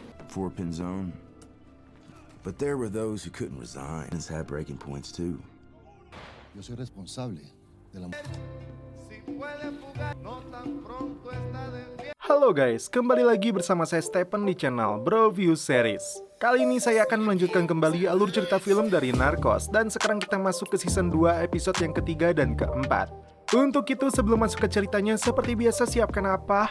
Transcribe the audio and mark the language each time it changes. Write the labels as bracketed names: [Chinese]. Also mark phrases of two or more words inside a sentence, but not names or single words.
[English] for Pinzone. But there were those who couldn't resign and had breaking points too. [Spanish] Yo soy responsable de la... [Indonesian] Halo guys, kembali lagi bersama saya Stephen di channel Bro View Series. Kali ini saya akan melanjutkan kembali alur cerita film dari Narcos. Dan sekarang kita masuk ke season 2 episode yang ketiga dan keempat. Untuk itu sebelum masuk ke ceritanya, seperti biasa siapkan apa?